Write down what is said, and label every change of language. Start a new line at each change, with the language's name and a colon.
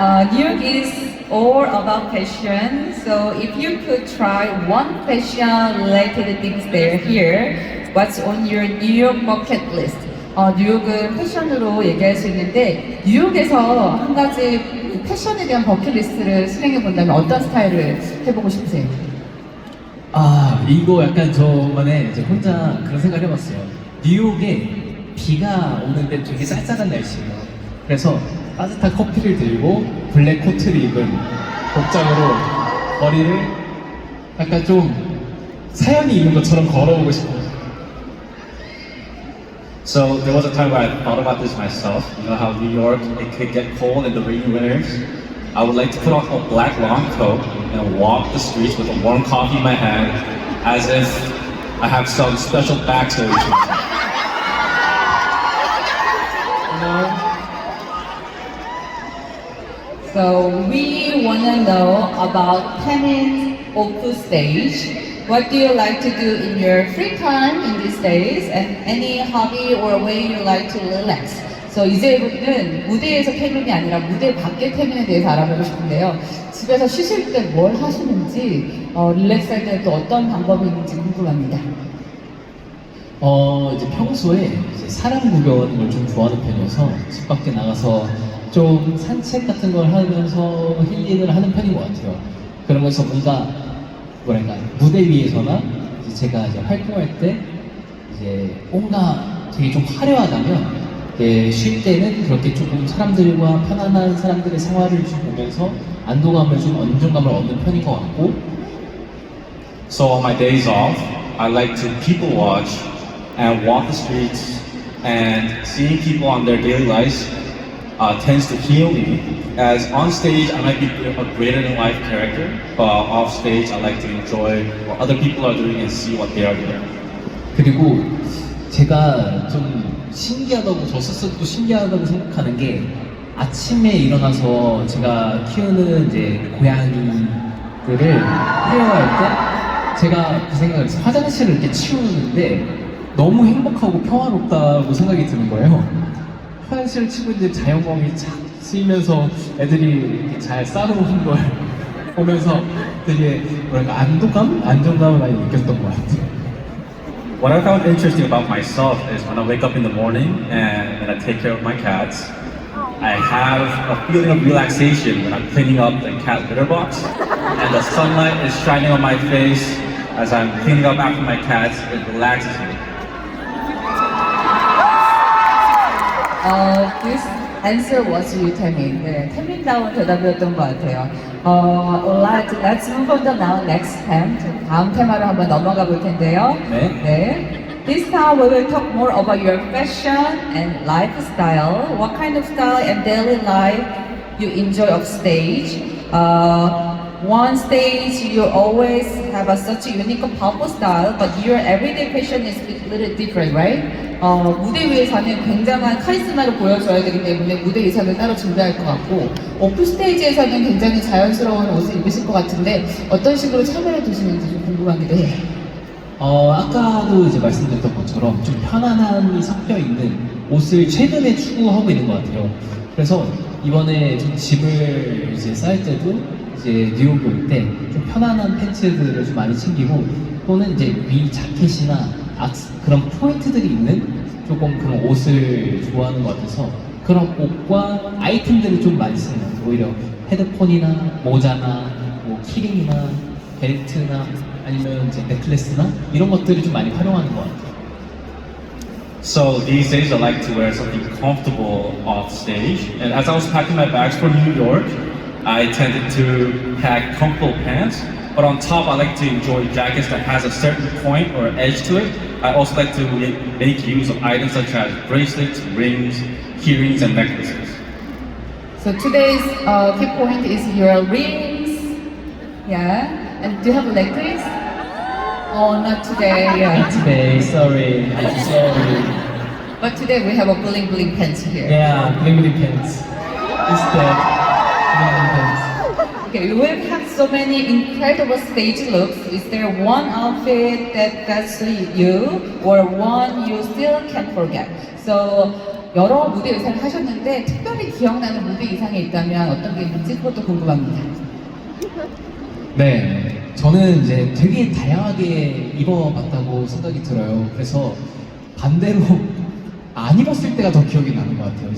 English: New York is all about fashion. So if you could try one fashion-related things there here, what's on your New York bucket list?
Korean: 뉴욕은 패션으로 얘기할 수 있는데 뉴욕에서 한 가지 그 패션에 대한 버킷리스트를 수행해 본다면 어떤 스타일을 해보고 싶으세요? 이거 약간 저만의 이제 혼자 그런 생각을 해봤어요. 뉴욕에 비가 오는데 되게 쌀쌀한 날씨예요. 그래서 따뜻한 커피를 들고 블랙 코트를 입은 복장으로 머리를 약간 좀 사연이 있는 것처럼 걸어오고 싶어요.
English: So there was a time where I thought about this myself. You know how New York, it could get cold in the rainy winters. I would like to put on a black long coat and walk the streets with a warm coffee in my hand as if I have some special backstory to it. You know? So we want to know about Taemin's Opu stage. What do you like to do in your free time in these days? And any hobby or way you like to relax?
Korean: 그래서 이제 분은 무대에서 태민이 아니라 무대 밖의 태민에 대해서 알아보고 싶은데요. 집에서 쉬실 때 뭘 하시는지, 릴렉스 할 때 또 어떤 방법이 있는지 궁금합니다. 이제 평소에 이제 사람 구경하는 걸 좀 좋아하는 편이어서 집 밖에 나가서 좀 산책 같은 걸 하면서 힐링을 하는 편인 것 같아요. 그런 거에서 뭔가 뭐랄까 무대 위에서나 이제 제가 이제 활동할 때 이제 뭔가 되게 좀 화려하다면 쉴 때는 그렇게 조금 사람들과 편안한 사람들의 생활을 좀 보면서 안도감을 좀 안정감을 얻는 편인 것 같고.
English: So on my days off, I like to people watch and walk the streets, and seeing people on their daily lives tends to heal me. As on stage, I might be a greater than life character, but off stage, I like to enjoy what other people are doing and see what they are doing.
Korean: 그리고 제가 좀 신기하다고 저 스스로도 신기하다고 생각하는 게 아침에 일어나서 제가 키우는 이제 고양이들을 케어할 때 제가 그 생각을 했어요. 화장실을 이렇게 치우는데 너무 행복하고 평화롭다고 생각이 드는 거예요. 화장실을 치고 이제 자연광이 착 쓰이면서 애들이 이렇게 잘 싸우는 걸 보면서 되게 뭐랄까 안도감? 안정감을 많이 느꼈던 것 같아요.
English: What I found interesting about myself is when I wake up in the morning and when I take care of my cats, I have a feeling of relaxation when I'm cleaning up the cat litter box, and the sunlight is shining on my face as I'm cleaning up after my cats. It relaxes me. This answer was you, 태민.
Korean: 네, 태민다운 대답이었던 것 같아요.
English: Alright, let's move on to now next time.
Korean: 다음 테마로 한번 넘어가 볼 텐데요. 네. 네.
English: This time we will talk more about your fashion and lifestyle. What kind of style and daily life you enjoy off stage? One stage you always have such a unique and powerful style, but your everyday fashion is a little different, right?
Korean: 무대 위에서는 굉장한 카리스마를 보여줘야 되기 때문에 무대 의상을 따로 준비할 것 같고, 오프 스테이지에서는 굉장히 자연스러운 옷을 입으실 것 같은데 어떤 식으로 참여를 두시는지 좀 궁금하기도 해요. 아까도 이제 말씀드렸던 것처럼 좀 편안함이 섞여 있는 옷을 최근에 추구하고 있는 것 같아요. 그래서 이번에 좀 짐을 이제 쌓을 때도 이제 뉴욕에 올 때 좀 편안한 팬츠들을 좀 많이 챙기고, 또는 이제 위 자켓이나 그런 포인트들이 있는 조금 그런 옷을 좋아하는 것 같아서 그런 옷과 아이템들을 좀 많이 쓰는 것 같아요. 오히려 헤드폰이나 모자나 뭐 키링이나 벨트나 아니면 이제 넥클래스나 이런 것들을 좀 많이 활용하는 것 같아요.
English: So these days I like to wear something comfortable off stage, and as I was packing my bags for New York, I tended to pack comfortable pants, but on top I like to enjoy jackets that has a certain point or edge to it. I also like to make use of items such as bracelets, rings, keyrings, and necklaces. So today's key point is your rings. Yeah. And do you have a necklace? Oh, not today. Yeah. Today, sorry, I'm sorry. But today we have a bling bling pants here. Yeah, bling bling pants. Instead, bling bling pants. Okay, we've had so many incredible stage looks. Is there one outfit that's you, or one you still can't forget?
Korean: So 여러 무대 의상을 하셨는데 특별히 기억나는 무대 의상이 있다면 어떤 게 있는지 그것도 궁금합니다. 네, 저는 이제 되게 다양하게 입어봤다고 생각이 들어요. 그래서 반대로 안 입었을 때가 더 기억이 나는 것 같아요.